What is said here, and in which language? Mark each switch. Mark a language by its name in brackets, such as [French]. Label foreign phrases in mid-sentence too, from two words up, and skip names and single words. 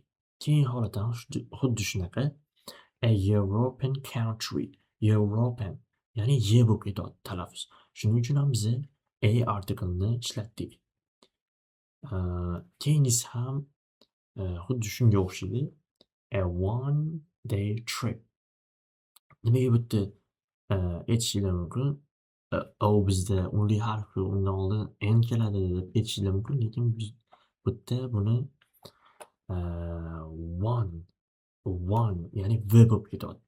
[Uzbek] Keyingi holat ham xuddi shunaqa. [English] A European country, European, [Uzbek] ya'ni y bo'lib ketyapti talaffuz. Shuning uchun ham biz a artiklini ishlatdik. Keyingisi ham xuddi shunga o'xshaydi. [English] A one day trip. [Uzbek] Nimaga bu yerda aytishinglar mumkin? O bizda unli harfi, undan oldin n keladi deb aytishinglar mumkin, lekin biz bu yerda buni one, ya'ni v bo'lib ketyapti.